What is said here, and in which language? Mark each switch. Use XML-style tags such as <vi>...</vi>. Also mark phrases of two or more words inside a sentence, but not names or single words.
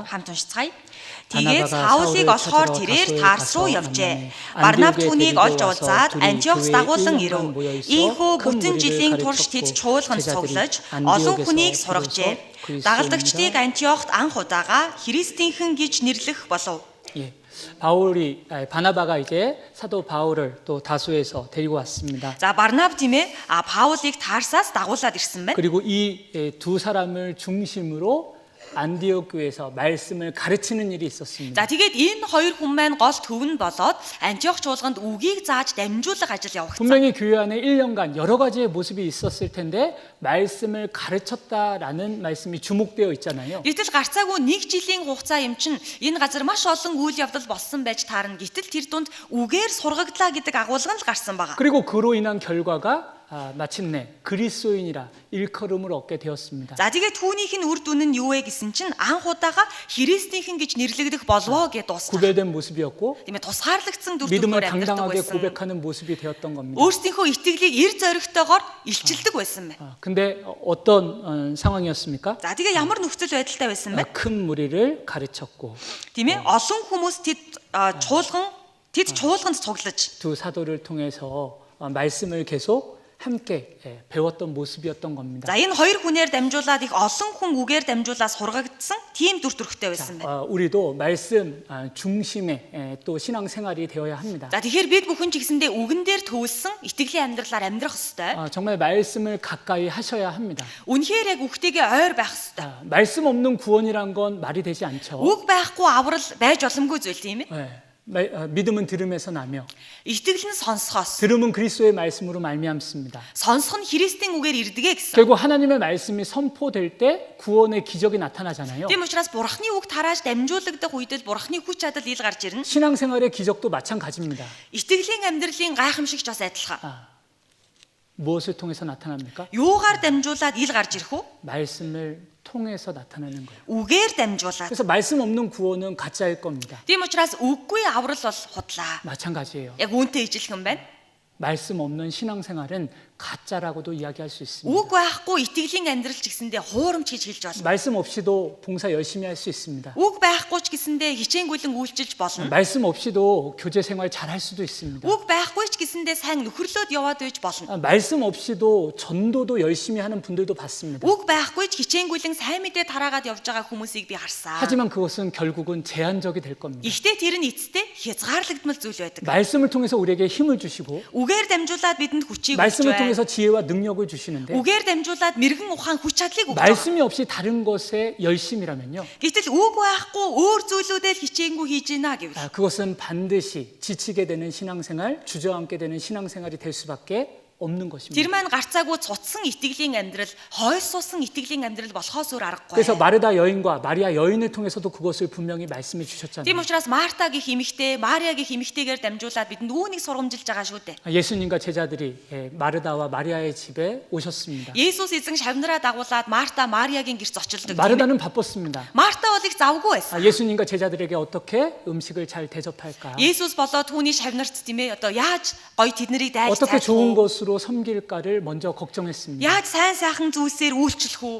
<mn>Хамт уншицгаая. Тэгээд Саулыг олохоор тэрээр Тарс руу явжээ. Барнаб түүнийг олж уулзаад Антиохс дагуулan ирэв. Ийхүү бүтэн жилийн турш тэд чуулганд цуглаж олон хүнийг сургажээ. Дагалдагчдыг Антиохт анх удаага Христийнхэн гэж нэрлэх болов.</mn> <ko>예. 바나바가 이제 사도 바울을 또 다수에서 데리고 왔습니다.</ko> <mn>За Барнаб тийм ээ Паулыг Тарсаас дагуулад ирсэн байна.</mn> <ko>그리고 이 두 사람을 중심으로 안디옥 교회에서 말씀을 가르치는 일이 있었습니다.</ko> <mn>За тэгээд энэ хоёр хүн маань гол төвн болоод Антиох чуулганд үгийг зааж дамжуулах ажил явагдсан.</mn> <ko>분명히 교회 안에 1년간 여러 가지의 모습이 있었을 텐데 말씀을 가르쳤다라는 말씀이 주목되어 있잖아요.</ko> <mn>Гэтэл гарцаагүй нэг жилийн хугацаа юм чин энэ газар маш олон үйл явдал болсон байж таарна. Гэтэл тэр дунд үгээр сургаглаа гэдэг агуулга нь л гарсан байгаа.</mn> <ko>그리고 그로 인한 결과가 마침내 그리스도인이라 일컬음을 얻게 되었습니다.</ko> <mn>За тэгээд түүнийх нь үр дүн нь юу вэ гэсэн чинь анх удаага Христийнхэн гэж нэрлэгдэх болвоо гэж дуусна.</mn> <ko>구별된 모습이었고</ko> <mn>Тийм ээ тусгаарлагдсан дүр</mn> <ko>믿음을</ko> <mn>төрхөөр амьдардаг</mn> <ko>당당하게</ko> <mn>байсан.</mn> <ko>고백하는 모습이 되었던 겁니다.</ko> <mn>Өөрсдийнхөө итгэлийг эр зоригтойгоор илчилдэг байсан байна.</mn> <ko>근데 어떤 상황이었습니까?</ko> <mn>За тэгээ ямар нөхцөл байдалтай байсан бэ?</mn> <ko>큰 무리를 가르쳤고</ko> <mn>Тийм ээ олон хүмүүс тэд чуулганд цуглаж</mn> <ko>두 사도를 통해서 말씀을 계속 함께 배웠던 모습이었던 겁니다.</ko> <mn>За энэ хоёр хүнээр дамжуулаад их олон хүн үгээр дамжуулаад сургагдсан тийм дүр төрхтэй байсан байна.</mn> <ko>우리도 말씀 중심의 또 신앙생활이 되어야 합니다.</ko> <mn>За тэгэхээр бид бүхэн ч гэсэндээ үгэн дээр төвлсөн итгэлийн амьдралаар амьдрах ёстой.</mn> <ko>정말 말씀을 가까이 하셔야 합니다.</ko> <mn>Үнэхээр яг үгтэйгээ ойр байх ёстой.</mn> <ko>말씀 없는 구원이란 건 말이 되지 않죠.</ko> <mn>Үг байхгүй аврал байж боломгүй зүйл тийм ээ.</mn> <ko>믿음은 들음에서 나며</ko> <mn>Итгэл нь сонсохоос.</mn> <ko>들음은 그리스도의 말씀으로 말미암습니다.</ko> <mn>Сонсох нь Христийн үгээр ирдэгэ гэсэн.</mn> <ko>결국 하나님의 말씀이 선포될 때 구원의 기적이 나타나잖아요.</ko> <mn>Тийм учраас Бурхны үг тарааж дамжуулагдах үед л Бурхны хүч чадал ил гарч ирнэ.</mn> <ko>신앙생활의 기적도 마찬가지입니다.</ko> <mn>Итгэлийн амьдралын гайхамшигч бас адилхан.</mn> <ko>무엇을 통해서 나타납니까?</ko> <mn>Юугаар дамжуулаад ил гарч ирэх үү?</mn> <ko>말씀을 통해서 나타나는 거예요.</ko> <mn>Үгээр дамжуулаад.</mn> <ko>그래서 말씀 없는 구원은 가짜일 겁니다.</ko> <mn>Тийм учраас үггүй аврал бол худлаа.</mn> <ko>마찬가지예요.</ko> <mn>Яг үүнтэй ижилхэн байна.</mn> <ko>말씀 없는 신앙생활은 가짜라고도 이야기할 수 있습니다.</ko> <mn>Үг байхгүй итгэлийн амьдрал ч гэсэндээ хуурамч гэж хэлж болно.</mn> <ko>말씀 없이도 봉사 열심히 할 수 있습니다.</ko> <mn>Үг байхгүй ч гэсэндээ хичээнгүйлэн үйлчилж болно.</mn> <ko>말씀 없이도 교제 생활 잘 할 수도 있습니다.</ko> <mn>Үг байхгүй ч гэсэндээ сайн нөхөрлөөд яваад байж болно.</mn> <ko>말씀 없이도 전도도 열심히 하는 분들도 봤습니다.</ko> <mn>Үг байхгүй ч хичээнгүйлэн сайн мэдээ тараагаад явж байгаа хүмүүсийг би харсан.</mn> <ko>하지만 그것은 결국은 제한적이 될 겁니다.</ko> <mn>Гэхдээ тэр нь эцэстээ хязгаарлагдмал зүйл байдаг.</mn> <ko>말씀을 통해서 우리에게 힘을 주시고</ko> <mn>Үгээр дамжуулаад бидэнд хүчийг өгч</mn> <ko>말씀을</ko> <mn>байна.</mn> <ko>통해서 지혜와 능력을 주시는데</ko> <mn>Үгээр дамжуулаад мэрэгэн ухаан хүч чадлыг өгч байна.</mn> <ko>말씀이 없이 다른 것에 열심이라면요.</ko> <mn>Гэтэл үг байхгүй өөр зүйлүүдээр хичээнгүй хийж гинэ гэвэл</mn> <ko>그것은 반드시 지치게 되는 신앙생활, 주저앉게 되는 신앙생활이 될 수밖에 없는 것입니다.</ko> <mn>тэр маань гарцаагүй цуцсан итгэлийн амьдрал, хойс суусан итгэлийн амьдрал болохоос өөр аргагүй.</mn> <ko>그래서 마르다 여인과 마리아 여인을 통해서도 그것을 분명히 말씀해 주셨잖아요.</ko> <mn>Тийм учраас Марта гэх эмэгтэй, Мария гэх эмэгтэйгээр дамжуулаад бидэнд үүнийг сургамжилж байгаа шүү дээ.</mn> <ko>예수님과 제자들이 마르다와 마리아의 집에 오셨습니다.</ko> <mn>Есүс эзэн шавнараа дагуулад Марта, Мариагийн гэрт зочилдог.</mn> <ko>마르다는 바빴습니다.</ko> <mn>Марта бол их завгүй байсан.</mn> <ko>예수님과 제자들에게 어떻게 음식을 잘 대접할까?</ko> <mn>Есүс болоо түүний шавнарт тийм ээ одоо яаж гоё тэднийг дайж</mn> <ko>어떻게 좋은</ko> <mn>цайлах вэ?</mn> <ko>것으로 섬길까를 먼저 걱정했습니다.</ko> <mn>Яаж сайн сайхан зүйлсээр үйлчлэх үү?</mn>